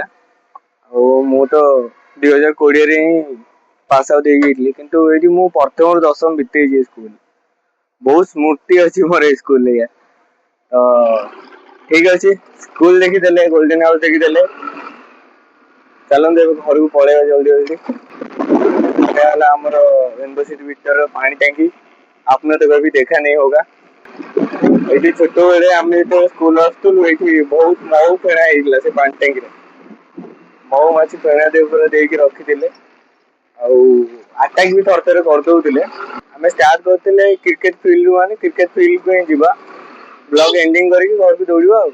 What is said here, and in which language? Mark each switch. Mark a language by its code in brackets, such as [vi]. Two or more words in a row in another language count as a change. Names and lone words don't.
[or] ଆଉ ମୁଁ ତ 2020 ହିଁ [en] pass out [or] ହେଇଯାଇଥିଲି, କିନ୍ତୁ ଏଇଠି ମୁଁ ପ୍ରଥମରୁ ଦଶମ ବିତେଇଛି ସ୍କୁଲ। ବହୁତ ସ୍ମୃତି ଅଛି ମୋର ଏଇ ସ୍କୁଲରେ। ତ ଠିକ ଅଛି, ସ୍କୁଲ ଦେଖିଦେଲେ, ଗୋଲ୍ଡେନ ହାଉସ ଦେଖିଦେଲେ, ଚାଲନ୍ତୁ ଏବେ ଘରକୁ ପଳେଇବା ଜଲ୍ଦି ଜଲ୍ଦି। ଏଇଟା ହେଲା ଆମର यूनिवर्सिटी ଭିତର ପାଣି ଟାଙ୍କି। [hi] आपने तो कभी देखा नहीं होगा। [or] ଏଇଠି ଛୋଟବେଳେ ଆମେ ଯେତେବେଳେ ସ୍କୁଲ ଆସୁଥିଲୁ, ଏଇଠି ବହୁତ ମହୁ ଫେଣା ହେଇଥିଲା ସେ ପାଣି ଟାଙ୍କିରେ। ମହୁମାଛି ଫେଣା ଦେଇକି ରଖିଥିଲେ। ଆଉ ଆଟାକ ବି ଥରେ ଥରେ କରିଦଉଥିଲେ। ଆମେ ଷ୍ଟାର୍ଟ କରିଥିଲେ [en] cricket field [or] ମାନେ [en] cricket field-କୁ [or] ହିଁ ଯିବା, [en] blog ending [or] କରିକି ଘରକୁ ଦୌଡିବା ଆଉ।